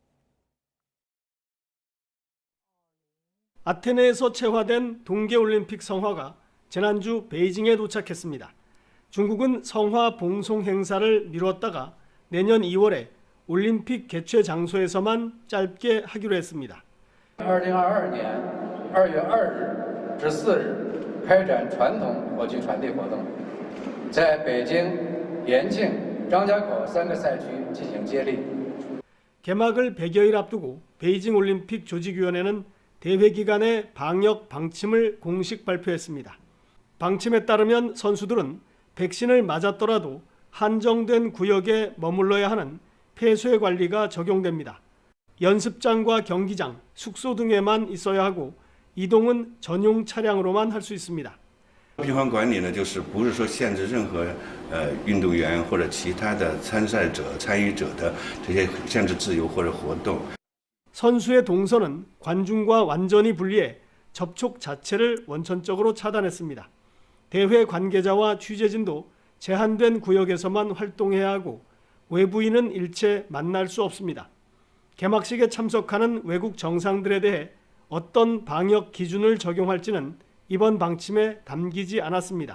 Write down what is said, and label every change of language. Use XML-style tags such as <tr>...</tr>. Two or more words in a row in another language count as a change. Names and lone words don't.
<ko>아테네에서 채화된 동계올림픽 성화가 지난주 베이징에 도착했습니다. 중국은 성화 봉송 행사를 미뤘다가 내년 2월에 올림픽 개최 장소에서만 짧게 하기로 했습니다.</ko> <zh>2022 年2月2日至4日开展传统火炬传递活动，在北京、延庆、张家口3个赛区进行接力。</zh> <ko>개막을 100여일 앞두고 베이징 올림픽 조직위원회는 대회 기간의 방역 방침을 공식 발표했습니다. 방침에 따르면 선수들은 백신을 맞았더라도 한정된 구역에 머물러야 하는 폐쇄 관리가 적용됩니다. 연습장과 경기장, 숙소 등에만 있어야 하고 이동은 전용 차량으로만 할 수 있습니다.</ko> <zh>闭环管理呢，就是不是说限制任何运动员或者其他的参赛者、参与者的这些限制自由或者活动。</zh> <ko>선수의 동선은 관중과 완전히 분리해 접촉 자체를 원천적으로 차단했습니다. 대회 관계자와 취재진도 제한된 구역에서만 활동해야 하고 외부인은 일체 만날 수 없습니다. 개막식에 참석하는 외국 정상들에 대해 어떤 방역 기준을 적용할지는 이번 방침에 담기지 않았습니다.</ko>